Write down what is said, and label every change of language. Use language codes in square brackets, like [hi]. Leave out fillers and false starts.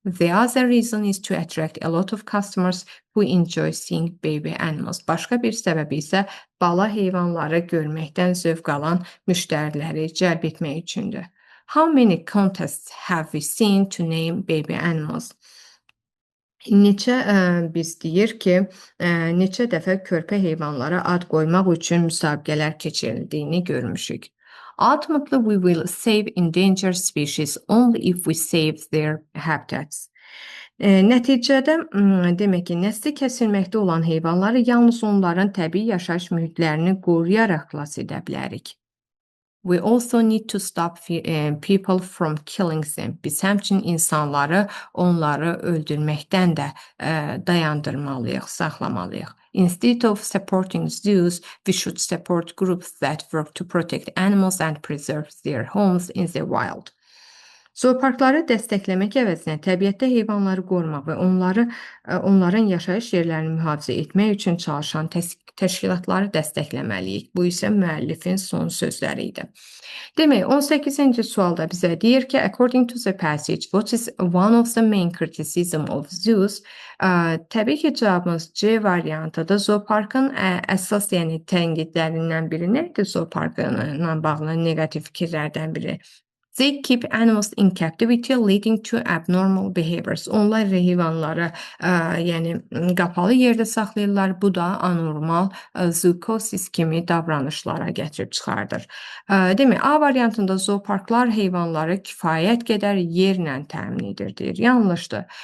[en] The other reason is to attract a lot of customers who enjoy seeing baby animals. [az] Başqa bir səbəbi isə bala heyvanları görməkdən zövq alan müştəriləri cəlb etmək üçündür. [en] How many contests have we seen to name baby animals? [az] Biz deyir ki, neçə dəfə körpə heyvanlara ad qoymaq üçün müsabiqələr keçirildiyini görmüşük. [en] Ultimately, we will save endangered species only if we save their habitats. [az] Nəticədə demək ki, nəsli kəsilməkdə olan heyvanları yalnız onların təbii yaşayış mühitlərini qoruyaraq xilas edə bilərik. [en] We also need to stop people from killing them. [az] Biz həmçinin insanları onları öldürməkdən də dayandırmalıyıq, saxlamalıyıq. [en] Instead of supporting zoos, we should support groups that work to protect animals and preserve their homes in the wild. [az] Zooparkları dəstəkləmək əvəzinə təbiətdə heyvanları qorumaq və onların yaşayış yerlərini mühafizə etmək üçün çalışan təşkilatları dəstəkləməliyik. Bu isə müəllifin son sözləri idi. Demək, 18-ci sualda bizə deyir ki, [en] according to the passage, what is one of the main criticism of zoos? [az] Təbii ki, cavabımız C variantıdır. Zooparkın əsas tənqidlərindən biri nədir? Zooparkla bağlı negativ fikirlərdən biri. [en] They keep animals in captivity, leading to abnormal behaviors. [az] Onlar heyvanları, yəni qapalı yerdə saxlayırlar. Bu da anormal zookosis kimi davranışlara gətirib çıxardır. Demək, A variantında zooparklar heyvanları kifayət qədər yerlə təmin edir deyir. Yanlışdır.